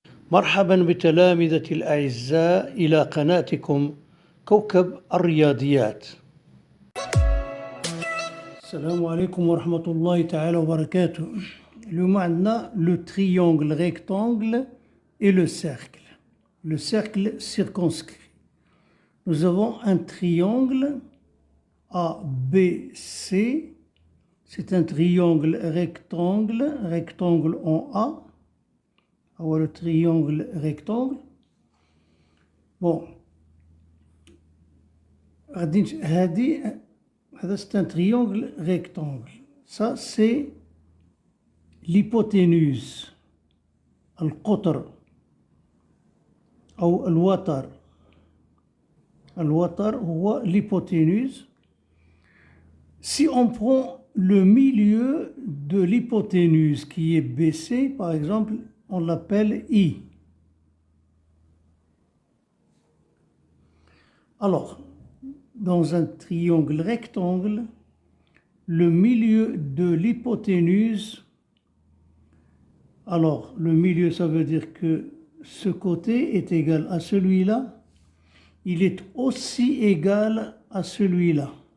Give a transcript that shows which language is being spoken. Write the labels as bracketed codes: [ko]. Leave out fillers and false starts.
[ar] مرحبا بتلامذتي الأعزاء إلى قناتكم كوكب الرياضيات. السلام عليكم ورحمة الله تعالى وبركاته. اليوم عندنا [fr] le triangle rectangle et le cercle circonscrit. Nous avons un triangle ABC, c'est un triangle rectangle en A. Alors le triangle rectangle. Bon, c'est un triangle rectangle. Ça, c'est l'hypoténuse. [ar] القطر أو الوتر. الوتر هو l'hypoténuse. [fr] Si on prend le milieu de l'hypoténuse qui est BC, par exemple, on l'appelle I. Alors, dans un triangle rectangle, le milieu de l'hypoténuse, alors le milieu, ça veut dire que ce côté est égal à celui-là, il est aussi égal à celui-là.